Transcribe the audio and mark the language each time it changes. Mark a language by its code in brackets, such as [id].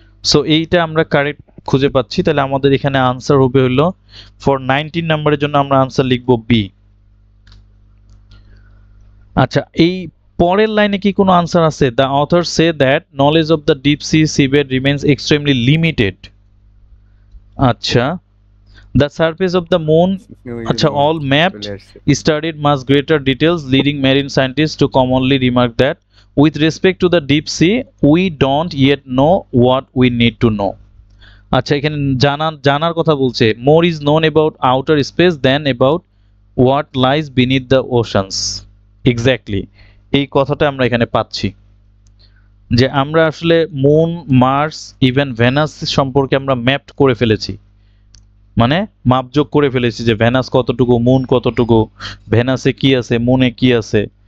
[bn] So এইটা আমরা correct খুঁজে পাচ্ছি। তাহলে আমাদের এখানে আনসার হবে হলো ফর 19 নম্বরের জন্য আমরা আনসার লিখব বি। আচ্ছা, এই পরের লাইনে কি কোনো আনসার আছে? [en] The author say that knowledge of the deep sea seabed remains extremely limited. আচ্ছা, the surface of the moon, all mapped, studied much greater details, leading marine scientists to commonly remark that with respect to the deep sea we don't yet know what we need to know. [bn] আচ্ছা, এখানে জানার কথা বলছে। [en] more is known about outer space than about what lies beneath the oceans. [bn] Exactly এই কথাটা আমরা এখানে পাচ্ছি যে আমরা আসলে মুন, মার্স, ইভেন ভেনাস সম্পর্কে আমরা ম্যাপড করে ফেলেছি, মানে মাপযোগ করে ফেলেছি যে ভেনাস কতটুকু, মুন কতটুকু, ভেনাসে কি আছে, মুনে কি আছে।